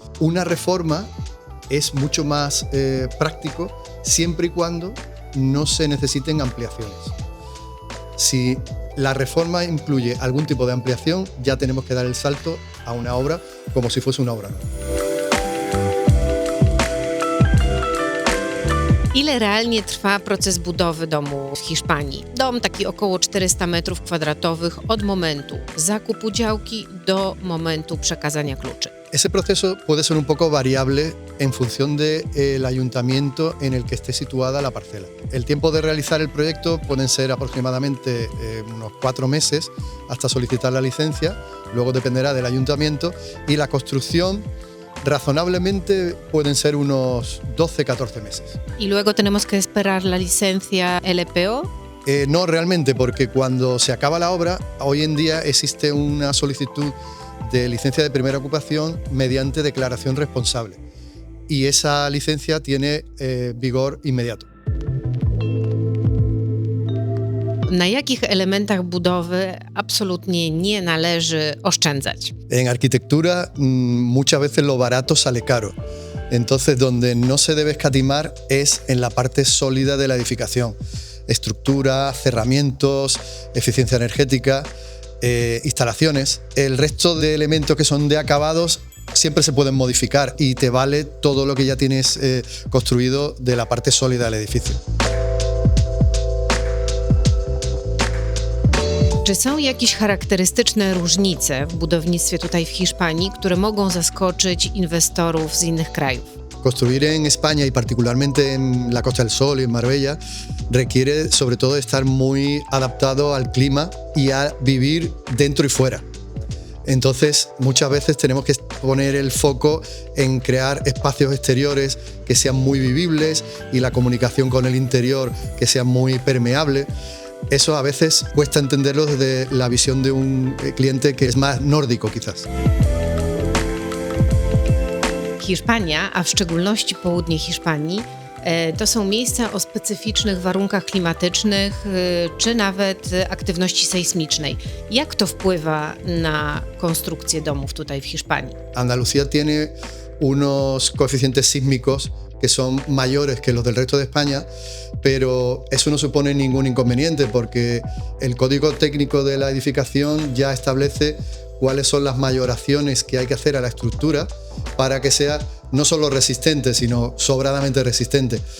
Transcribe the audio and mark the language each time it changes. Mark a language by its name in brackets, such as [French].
[Spanish] Una reforma es mucho más práctico siempre y cuando no se necesiten ampliaciones. Si la reforma incluye algún tipo de ampliación, ya tenemos que dar el salto a una obra como si fuese una obra nueva. [Polish] Ile realnie trwa proces budowy domu w Hiszpanii? Dom taki około 400 m2 od momentu zakupu działki do momentu przekazania kluczy. [Spanish] Ese proceso puede ser un poco variable en función del ayuntamiento en el que esté situada la parcela. El tiempo de realizar el proyecto pueden ser aproximadamente unos 4 meses hasta solicitar la licencia, luego dependerá del ayuntamiento, y la construcción razonablemente pueden ser unos 12-14 meses. ¿Y luego tenemos que esperar la licencia LPO? No realmente, porque cuando se acaba la obra, hoy en día existe una solicitud de licencia de primera ocupación mediante declaración responsable y esa licencia tiene vigor inmediato. [Polish] Na jakich elementach budowy absolutnie nie należy oszczędzać? [Spanish] En arquitectura muchas veces lo barato sale caro. Entonces donde no se debe escatimar es en la parte sólida de la edificación. Estructura, cerramientos, eficiencia energética, instalaciones. El resto de elementos que son de acabados siempre se pueden modificar y te vale todo lo que ya tienes construido de la parte sólida del edificio. [Polish] Czy są jakieś charakterystyczne różnice w budownictwie tutaj w Hiszpanii, które mogą zaskoczyć inwestorów z innych krajów? [Spanish] Construir en España y particularmente en la Costa del Sol y en Marbella requiere sobre todo estar muy adaptado al clima y a vivir dentro y fuera. Entonces muchas veces tenemos que poner el foco en crear espacios exteriores que sean muy vivibles y la comunicación con el interior que sea muy permeable. Eso a veces cuesta entenderlo desde la visión de un cliente que es más nórdico quizás. [Polish] Hiszpania, a w szczególności południe Hiszpanii, to są miejsca o specyficznych warunkach klimatycznych czy nawet aktywności sejsmicznej. Jak to wpływa na konstrukcję domów tutaj w Hiszpanii? [Spanish] Andalucía tiene unos coeficientes sísmicos que son mayores que los del resto de España, pero eso no supone ningún inconveniente porque el código técnico de la edificación ya establece cuáles son las mayoraciones que hay que hacer a la estructura para que sea no solo resistente, sino sobradamente resistente.